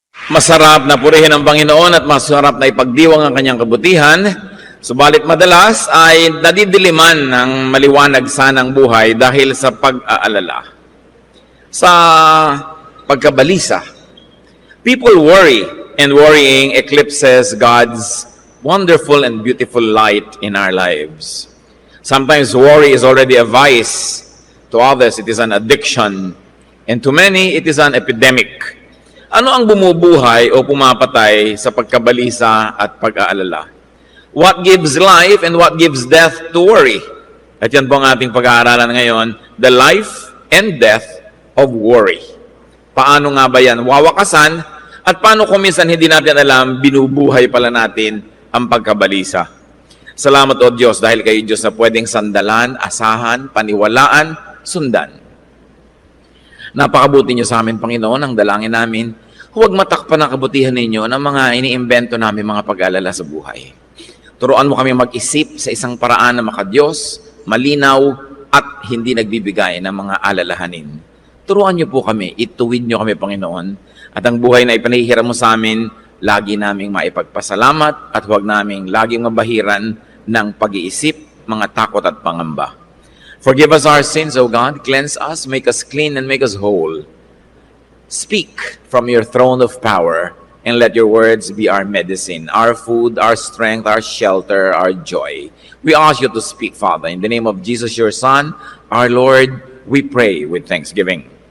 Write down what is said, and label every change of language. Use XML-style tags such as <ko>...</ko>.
<tl>Masarap na purihin ang Panginoon at masarap na ipagdiwang ang kanyang kabutihan. Subalit madalas ay nadidiliman ng maliwanag sanang buhay dahil sa pag-aalala. Sa pagkabalisa,</tl> <en>people worry, and worrying eclipses God's wonderful and beautiful light in our lives. Sometimes worry is already a vice. To others, it is an addiction. And to many, it is an epidemic.</en> <tl>Ano ang bumubuhay o pumapatay sa pagkabalisa at pag-aalala?</tl> <en>What gives life and what gives death to worry?</en> <tl>At yan po ang ating pag-aaralan ngayon,</tl> <en>the life and death of worry.</en> <tl>Paano nga ba yan wawakasan? At paano kung minsan hindi natin alam, binubuhay pala natin ang pagkabalisa? Salamat o Diyos dahil kayo Diyos na pwedeng sandalan, asahan, paniwalaan, sundan. Napakabuti niyo sa amin, Panginoon, ang dalangin namin. Huwag matakpan ang kabutihan ninyo ng mga iniimbento namin mga pag-aalala sa buhay. Turuan mo kami mag-isip sa isang paraan na makadiyos, malinaw, at hindi nagbibigay ng mga alalahanin. Turuan niyo po kami, ituwid niyo kami, Panginoon, at ang buhay na ipanahihiram mo sa amin, lagi naming maipagpasalamat at huwag naming laging mabahiran ng pag-iisip, mga takot at pangamba.</tl> <en>Forgive us our sins, O God. Cleanse us, make us clean, and make us whole. Speak from your throne of power, and let your words be our medicine, our food, our strength, our shelter, our joy. We ask you to speak, Father. In the name of Jesus, your Son, our Lord, we pray with thanksgiving.</en>